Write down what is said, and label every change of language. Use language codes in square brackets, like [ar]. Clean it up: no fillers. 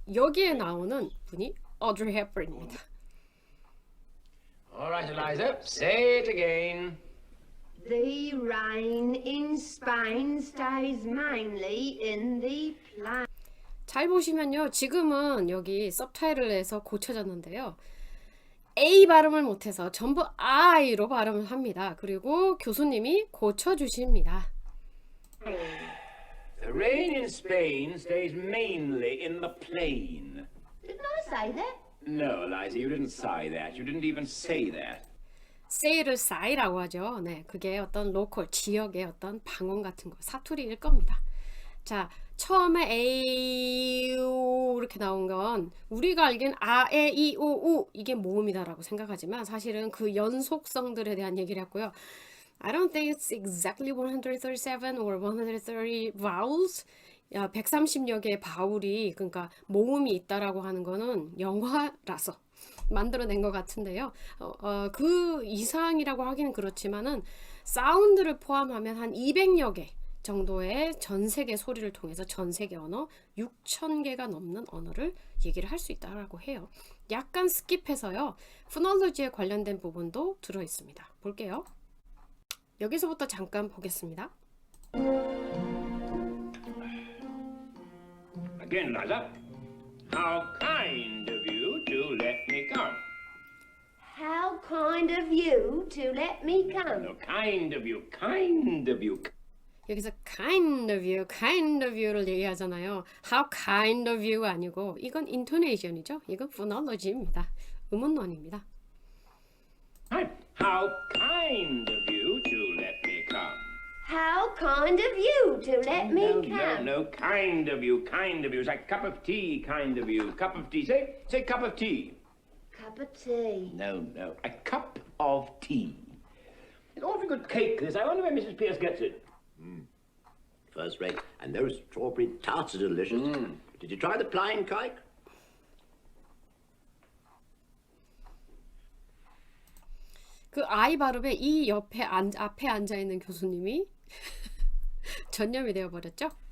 [ko] 여기에 나오는 분이 Audrey Hepburn입니다. [en] All right, Eliza, say it again. The rain in Spain stays mainly in the plain. [ko] 잘 보시면요. 지금은 여기 서브타이틀에서 고쳐졌는데요. A 발음을 못해서 전부 I로 발음을 합니다. 그리고 교수님이 고쳐주십니다. [en] The rain in Spain stays mainly in the plain. Didn't I say that? No, Eliza, you didn't say that. You didn't even say that. [ko] say를 say라고 하죠. 네, 그게 어떤 로컬 지역의 어떤 방언 같은 거 사투리일 겁니다. 자, 처음에 A, O 이렇게 나온 건 우리가 알기엔 아, 에, 이, 오, 우 이게 모음이다라고 생각하지만 사실은 그 연속성들에 대한 얘기를 했고요. [en] I don't think it's exactly 137 or 130 vowels. [ko] 130여 개의 바울이 그러니까 모음이 있다라고 하는 거는 영화라서 만들어낸 것 같은데요. 그 이상이라고 하기는 그렇지만은 사운드를 포함하면 한 200여 개 정도의 전 세계 소리를 통해서 전 세계 언어 6,000개가 넘는 언어를 얘기를 할 수 있다라고 해요. 약간 스킵해서요. 포놀로지에 관련된 부분도 들어 있습니다. 볼게요. 여기서부터 잠깐 보겠습니다. [en] Again, Eliza. How kind of you to let me come. How kind of you to let me come. No, kind of you, kind of you. [ko] 여기서 [en] kind of you [ko] 를 얘기하잖아요. [en] How kind of you [ko] 아니고 이건 intonation이죠. 이건 phonology입니다. 음운론입니다. [en] How kind of you to let me come. How kind of you to let me No, come. no, kind of you, kind of you. It's like cup of tea, kind of you. Cup of tea. Say cup of tea. Cup of tea. No, a cup of tea. It's awfully good cake, this. I wonder where Mrs. Pierce gets it. First rate. And those strawberry tarts are delicious. Did you try the plain cake? [ko] 그 I 발음에 이 앞에 앉아 있는 교수님이 전염이 되어 버렸죠.